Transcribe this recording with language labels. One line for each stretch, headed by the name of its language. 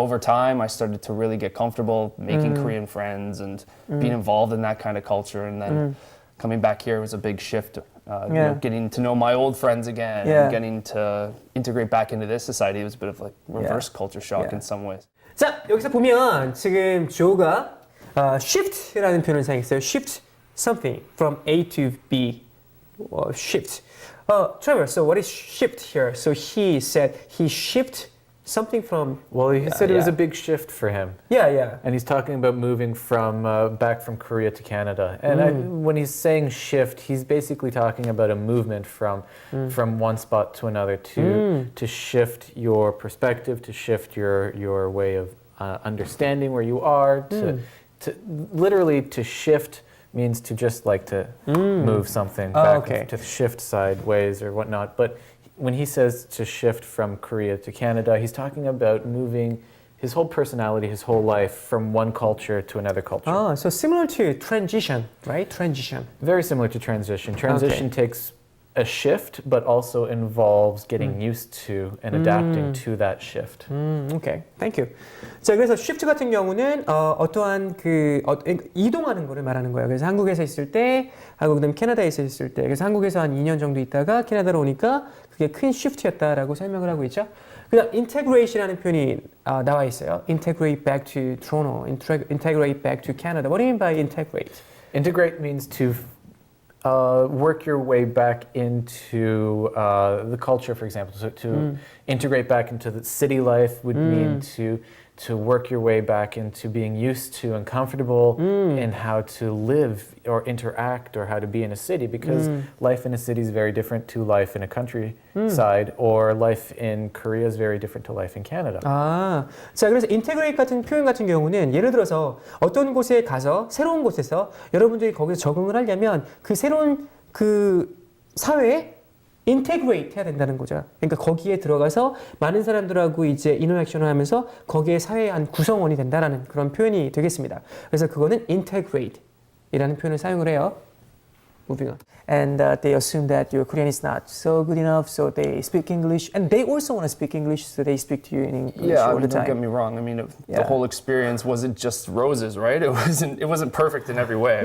English: over time, I started to really get comfortable making Korean friends and being involved in that kind of culture. And then coming back here was a big shift, you know, getting to know my old friends again and getting to integrate back into this society. It was a bit of like reverse culture shock in some ways.
Korean: 자, 여기서 보면 지금 조가 shift라는 표현을 사용했어요.
English: Shift something from A to B. Shift. Trevor, so what is shift here? So he said he shift something from... Well, he said it was a big shift for him. Yeah. And he's talking about moving from back from Korea to Canada. And when he's saying shift, he's basically talking about a movement from one spot to another to shift your perspective, to shift your way of understanding where you are, to literally to shift means to just like to move something back, to shift sideways or whatnot. But when he says to shift from Korea to Canada, he's talking about moving his whole personality, his whole life from one culture to another culture. So similar to transition, right? Transition. Very similar to transition. Transition takes a shift, but also involves getting used to and adapting to that shift. Okay, thank you.
Korean: 자, 그래서 shift 같은 경우는 어떠한 이동하는 거를 말하는 거예요. 그래서 한국에서 있을 때, 하고 그다음 캐나다에서 있을 때, 그래서 한국에서 한 2년 정도 있다가 캐나다로 오니까 그게 큰 shift였다라고 설명을 하고 있죠. 그다음 integrate이라는 표현이 나와 있어요.
English: Integrate back to Toronto, integrate back to Canada. What do you mean by integrate? Integrate means to work your way back into the culture, for example. So to integrate back into the city life would mean to work your way back into being used to and comfortable in how to live or interact or how to be in a city, because life in a city is very different to life in a countryside, or life in Korea is very different to life in Canada.
Korean: 자, 그래서 integrate 같은 표현 같은 경우는 예를 들어서 어떤 곳에 가서 새로운 곳에서 여러분들이 거기서 적응을 하려면 그 새로운 그 사회에 integrate 해야 된다는 거죠. 그러니까 거기에 들어가서 많은 사람들하고 이제 인터랙션을 하면서 거기에 사회의 한 구성원이 된다라는 그런 표현이 되겠습니다. 그래서 그거는 integrate 이라는 표현을 사용을 해요.
English: Moving on. And they assume that your Korean is not so good enough, so they speak English, and they also want to speak English, so they speak to you in English all the time. Don't get me wrong. I mean, the whole experience wasn't just roses, right? It wasn't perfect in every way.